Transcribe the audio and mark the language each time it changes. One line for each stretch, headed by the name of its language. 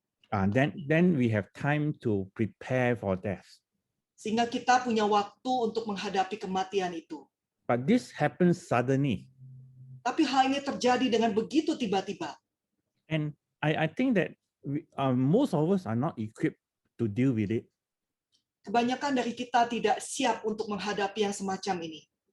English: Then we have time to prepare for death.
Indonesian: Sehingga kita punya waktu untuk menghadapi kematian itu.
English: But this happens suddenly.
Indonesian: Tapi hal ini terjadi dengan begitu tiba-tiba.
English: And I think that most of us are not equipped to deal with it.
Indonesian: Kebanyakan dari kita tidak siap untuk menghadapi yang semacam ini.